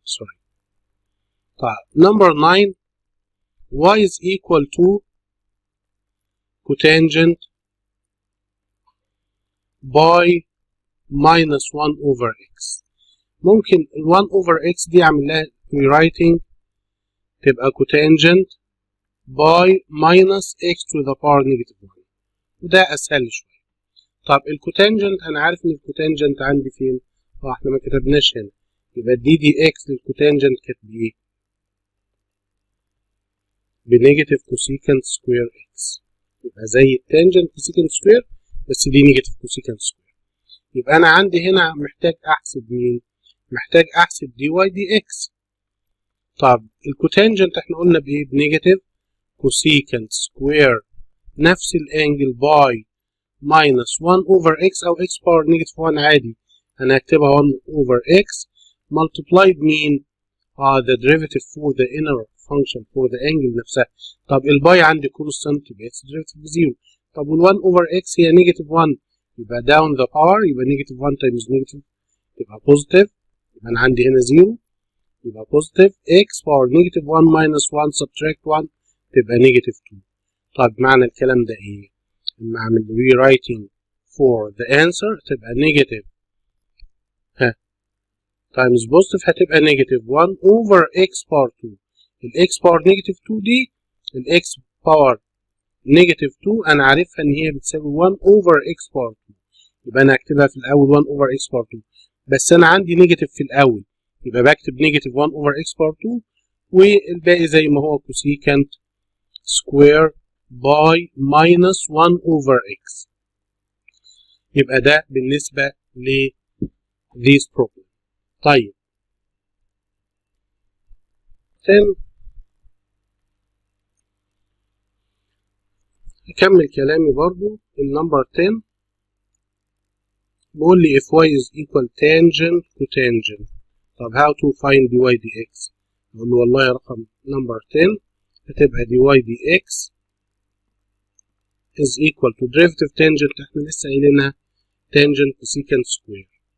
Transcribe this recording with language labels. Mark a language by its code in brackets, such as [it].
[en] sorry. طيب number 9 y is equal to cotangent by minus 1 over x. ممكن ال 1 over x دي أعمل لها rewriting تبقى cotangent by minus x to the power negative 1، [ar] وده أسهل شوية. طب الكوتانجنت أنا عارف إن الكوتانجنت عندي فين؟ إحنا ما كتبناش هنا، يبقى دي دي إكس للكوتانجنت كانت بإيه؟ بنيجاتيف كوسيكانت سكوير إكس. يبقى زي التانجنت كوسيكانت سكوير بس دي نيجاتيف كوسيكانت سكوير. يبقى أنا عندي هنا محتاج أحسب مين؟ محتاج أحسب دي واي دي إكس. [en] طب الكوتانجنت إحنا قلنا بإيه؟ بنيجاتيف كوسيكانت سكوير نفس الانجل باي minus 1 over x أو x power negative 1 عادي، أنا هكتبها 1 over x multiplied مين؟ the derivative for the inner function for the angle نفسها. [ar] طب الباي عندي constant يبقى x derivative بزيرو. [en] طب وال 1 over x هي negative 1 يبقى down the power يبقى negative 1 times negative تبقى positive، يبقى أنا عندي هنا 0 يبقى positive x power negative 1 minus 1 subtract 1 تبقى negative 2. [ar] طب معنى الكلام ده إيه؟ [en] لما أعمل rewriting for the answer تبقى negative times positive هتبقى negative 1 over x power 2. ال x power negative 2 دي ال x power negative 2 أنا عارفها إن هي بتساوي 1 over x power 2، يبقى أنا هكتبها في الأول 1 over x power 2، بس أنا عندي negative في الأول يبقى بكتب negative 1 over x power 2 والباقي زي ما هو cosecant square by minus 1 over x. [ar] يبقى ده بالنسبة ل [en] this problem. [ar] طيب 10 أكمل كلامي برضو. [en] النمبر 10 بقول لي if y is equal tangent cotangent. طب how to find dy dx؟ [ar] أقول له والله رقم نمبر 10 [en] هتبقى d y d x is equal to derivative tangent [ar] احنا لسه قايلينها [en] tangent secant square.